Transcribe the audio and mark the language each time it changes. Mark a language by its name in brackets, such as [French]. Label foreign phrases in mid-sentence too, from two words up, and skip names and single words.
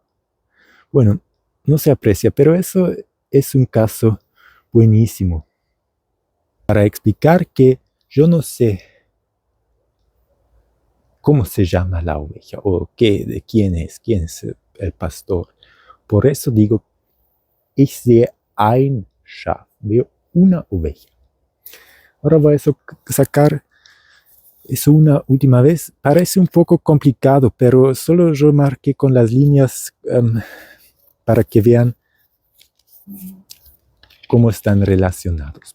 [Spanish] Bueno, no se aprecia, pero eso es un caso buenísimo para explicar que yo no sé cómo se llama la oveja o de quién es el pastor. Por eso digo, [German] ich sehe ein Schaf, [Spanish] veo una oveja. Ahora voy a sacar eso una última vez. Parece un poco complicado, pero solo yo marqué con las líneas para que vean cómo están relacionados.